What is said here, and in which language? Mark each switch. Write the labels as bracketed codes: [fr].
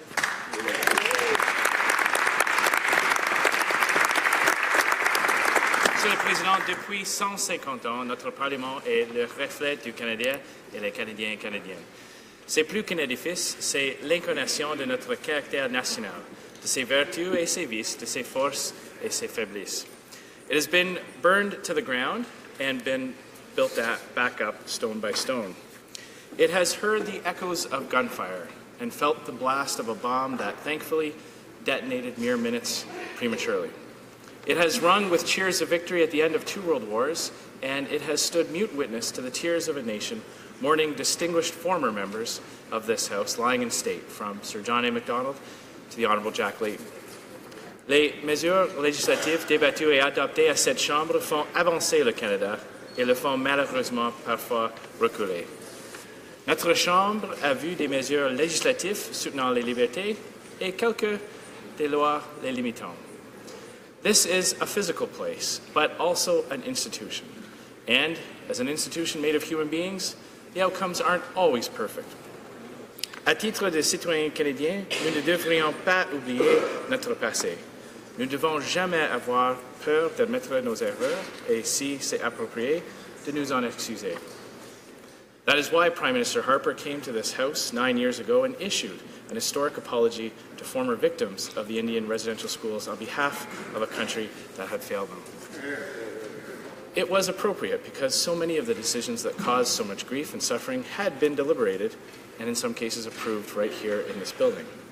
[fr] Monsieur le Président, depuis 150 ans, notre Parlement est le reflet du Canadien et les Canadiens et Canadiennes. C'est plus qu'un édifice, c'est l'incarnation de notre caractère national, de ses vertus et ses vices, de ses forces et ses faiblesses. [en] It has been burned to the ground and been built back up stone by stone. It has heard the echoes of gunfire and felt the blast of a bomb that thankfully detonated mere minutes prematurely. It has rung with cheers of victory at the end of 2 world wars, and it has stood mute witness to the tears of a nation mourning distinguished former members of this House lying in state, from Sir John A. Macdonald to the Honourable Jack Layton. [fr] Les mesures législatives débattues et adoptées à cette Chambre font avancer le Canada et le font malheureusement parfois reculer. Notre Chambre a vu des mesures législatives soutenant les libertés et quelques des lois les limitant. [en] This is a physical place, but also an institution. And as an institution made of human beings, the outcomes aren't always perfect. [fr] À titre de citoyens canadiens, nous ne devrions pas oublier notre passé. Nous ne devons jamais avoir peur d'admettre nos erreurs et, si c'est approprié, de nous en excuser. [en] That is why Prime Minister Harper came to this House 9 years ago and issued an historic apology to former victims of the Indian residential schools on behalf of a country that had failed them. It was appropriate because so many of the decisions that caused so much grief and suffering had been deliberated and in some cases approved right here in this building.